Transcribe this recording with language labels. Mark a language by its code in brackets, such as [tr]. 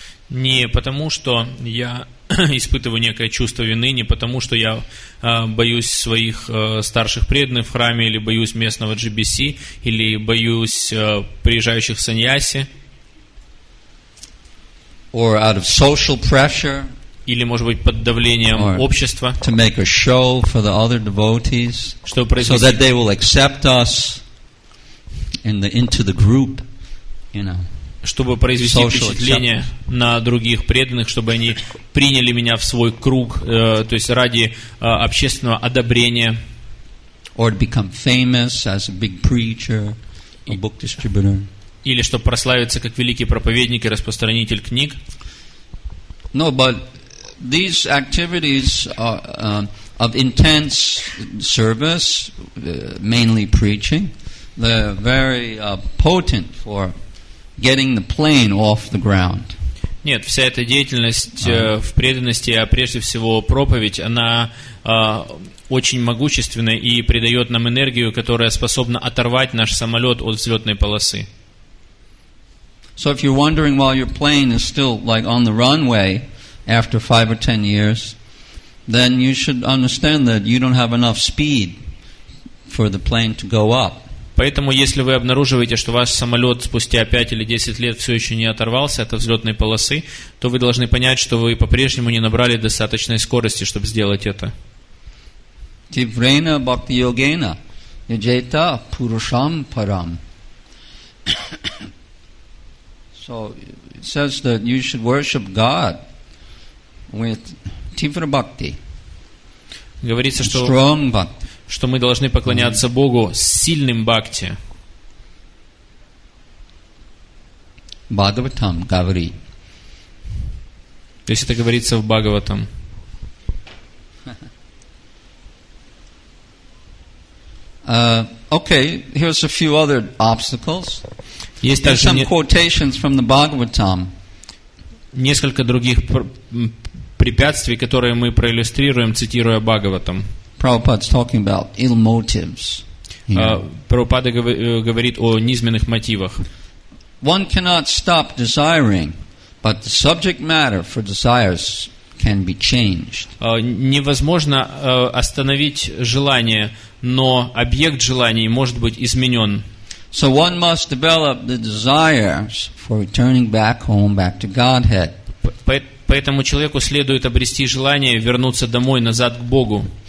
[ru] Не потому, что я испытываю некое чувство вины, не потому, что я боюсь своих старших преданных в храме, или боюсь местного GBC, или боюсь приезжающих саньяси. [en] Or out of social pressure. [ru] Или, может быть, под давлением общества. [en] To make a show for the other devotees, so that they will accept us into the group, [ru] Чтобы произвести впечатление на других преданных, чтобы они приняли меня в свой круг, то есть ради общественного одобрения. [en] Or to become famous as a big preacher, a book distributor. [ru] Или чтобы прославиться как великий проповедник и распространитель книг. [en] No, but these activities of intense service, mainly preaching. They're very potent for getting the plane off the ground. [ru] Нет, вся эта деятельность в преданности, а прежде всего проповедь, она очень могущественна и придает нам энергию, которая способна оторвать наш самолет от взлетной полосы. [en] So if you're wondering why your plane is still like on the runway after 5 or 10 years, then you should understand that you don't have enough speed for the plane to go up. [ru] Поэтому, если вы обнаруживаете, что ваш самолет спустя 5 или 10 лет все еще не оторвался от взлетной полосы, то вы должны понять, что вы по-прежнему не набрали достаточной скорости, чтобы сделать это. [sa] Tivrena bhakti yogena yajeta purusham param. [en] So it says that you should worship God with tivra bhakti. [ru] Говорится, [en] Strong bhakti. [ru] что мы должны поклоняться Богу с сильным бхакти. Bhagavatam Gavri. То есть это говорится в Бхагаватам. [en] Okay, here's a few other obstacles. [ru] Есть [en] There's [ru] также [en] some quotations from the Bhagavatam. [ru] несколько других препятствий, которые мы проиллюстрируем, цитируя Бхагаватам. [en] Prabhupada's talking about ill motives. [ru] Прабхупада говорит о низменных мотивах. [en] One cannot stop desiring, but the subject matter for desires can be changed. [ru] Невозможно остановить желание, но объект желаний может быть изменен. [en] So one must develop the desires for returning back home, back to Godhead. [ru] Поэтому человеку следует обрести желание вернуться домой, назад к Богу.